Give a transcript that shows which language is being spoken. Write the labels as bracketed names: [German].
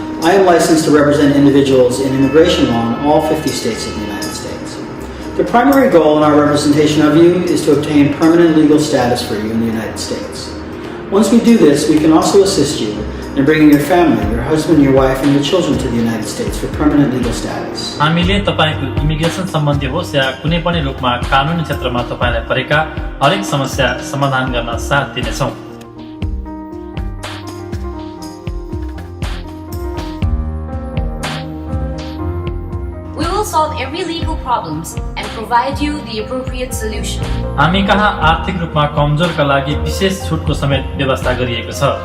[English] I am licensed to represent individuals in immigration law in all 50 states of the United States. The primary goal in our representation of you is to obtain permanent legal status for you in the United States. Once we do this, we can also assist you in bringing your family, your husband, your wife, and your children to the United States for permanent legal status. [Nepali] हामीले तपाईको immigration सम्बन्धी होस् या कुनै पनि रूपमा कानुनी क्षेत्रमा तपाईलाई परेका हरेक समस्या समाधान गर्न साथ दिनेछौँ। [English] We will solve every legal problems and provide you the appropriate solution. [Nepali] हामी कहाँ आर्थिक रूपमा कमजोरका लागि विशेष छुटको समेत व्यवस्था गरिएको छ।